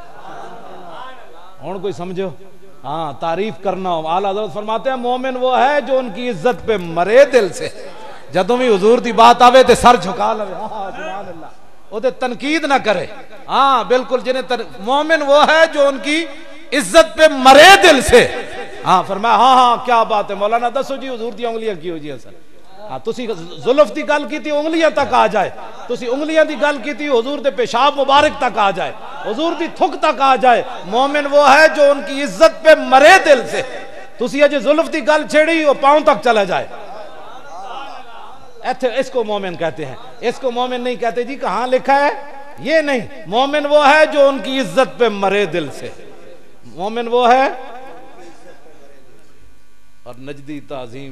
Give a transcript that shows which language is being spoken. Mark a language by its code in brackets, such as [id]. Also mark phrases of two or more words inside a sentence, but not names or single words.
[ur] اور کوئی سمجھو ہاں تعریف کرنا اعلیٰ حضرت فرماتے ہیں مومن وہ ہے جو ان کی عزت پہ مرے دل سے [pa] جدوں بھی حضور دی بات آوے تے سر [ur] جھکا لے سبحان اللہ وہ تے تنقید نہ کرے ہاں بالکل جنہیں مومن وہ ہے جو ان کی عزت پہ مرے دل سے ہاں فرمایا ہاں کیا بات ہے مولانا [pa] دسو جی حضور دی انگلیاں کی ہو جی اصل ہاں تسی زلف دی گل کیتی انگلیاں تک آ جائے تسی انگلیاں دی گل کیتی حضور دے پیشاب مبارک تک آ جائے حضور دی تھک تک آ جائے [ur] مومن وہ ہے جو ان کی عزت پہ مرے دل سے [pa] تسی اجے زلف دی گل چھیڑی [ur] وہ پاؤں تک چلا جائے اس کو مومن کہتے ہیں اس کو مومن نہیں کہتے جی کہاں لکھا ہے یہ نہیں مومن وہ ہے جو ان کی عزت پہ مرے دل سے مومن وہ ہے اور نجدی تعظیم